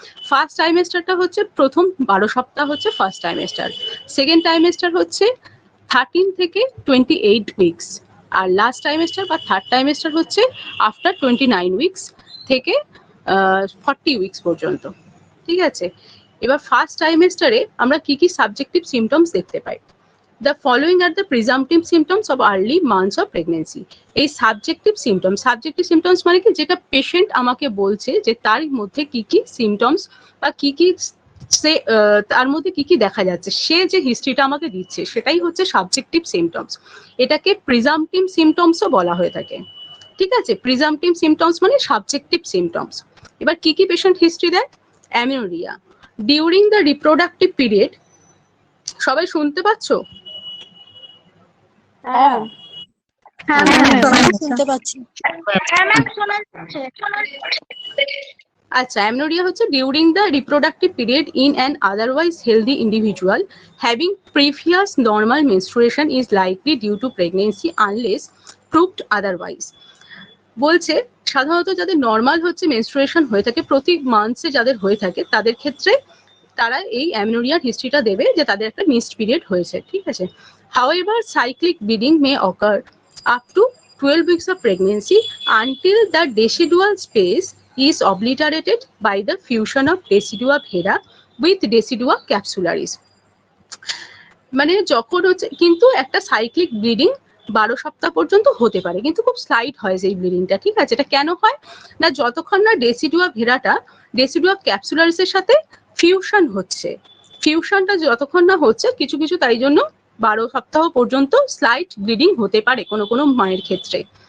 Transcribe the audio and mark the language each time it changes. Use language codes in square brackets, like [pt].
[bn] First ট্রাইমেস্টারটা হচ্ছে প্রথম 12 সপ্তাহ হচ্ছে ফার্স্ট ট্রাইমেস্টার। সেকেন্ড ট্রাইমেস্টার হচ্ছে 13 থেকে 28 উইকস, আর লাস্ট ট্রাইমেস্টার বা থার্ড ট্রাইমেস্টার হচ্ছে আফটার 29 উইকস থেকে 40 উইকস পর্যন্ত। ঠিক আছে, এবার ফার্স্ট ট্রাইমেস্টারে আমরা কি কি সাবজেক্টিভ সিমটমস দেখতে পাই। [en] The following are the presumptive symptoms of early months of pregnancy. [bn] এই সাবজেক্টিভ সিমটমস মানে কি, যেটা পেশেন্ট আমাকে বলছে যে তার মধ্যে কি কি সিমটমস বা কি কি সে তার মধ্যে কি কি দেখা যাচ্ছে, সে যে হিস্ট্রিটা আমাকে দিচ্ছে সেটাই হচ্ছে সাবজেক্টিভ সিমটমস। এটাকে প্রিজাম্পটিভ সিমটমসও বলা হয়ে থাকে। ঠিক আছে, প্রিজাম্পটিভ সিমটমস মানে সাবজেক্টিভ সিমটমস। এবার কি কি পেশেন্ট হিস্ট্রি দেয়। [en] amenorrhoea during the reproductive period, [bn] সবাই শুনতে পাচ্ছ? হ্যাঁ হ্যাঁ ম্যাম শুনতে পাচ্ছি। হ্যাঁ ম্যাম শোনা যাচ্ছে। [en] আচ্ছা, অ্যামনোরিয়া হচ্ছে during the reproductive period in an otherwise healthy individual having previous normal menstruation is likely due to pregnancy unless proved otherwise. [bn] বলছে সাধারণত যাদের নর্মাল হচ্ছে মেনস্ট্রুয়েশন হয়ে থাকে প্রতি মান্থসে, যাদের হয়ে থাকে তাদের ক্ষেত্রে তারা এই অ্যামনোরিয়ার হিস্ট্রিটা দেবে যে তাদের একটা মিসড পিরিয়ড হয়েছে। ঠিক আছে, [en] However cyclic bleeding may occur up to 12 weeks of pregnancy until the decidual space is obliterated by the fusion of decidua vera with decidua capsularis। [bn] মানে যখন হচ্ছে কিন্তু একটা সাইক্লিক ব্লিডিং 12 সপ্তাহ পর্যন্ত হতে পারে, কিন্তু খুব স্লাইট হয় সেই ব্লিডিংটা। ঠিক আছে, এটা কেন হয় না, যতক্ষণ না ডেসিডুয়া ভেরাটা ডেসিডুয়া ক্যাপসুলারিসের সাথে ফিউশন হচ্ছে, ফিউশনটা যতক্ষণ না হচ্ছে কিছু কিছু, তাই জন্য 12 সপ্তাহ পর্যন্ত স্লাইট ব্লিডিং হতে পারে কোনো কোনো মায়ের ক্ষেত্রে।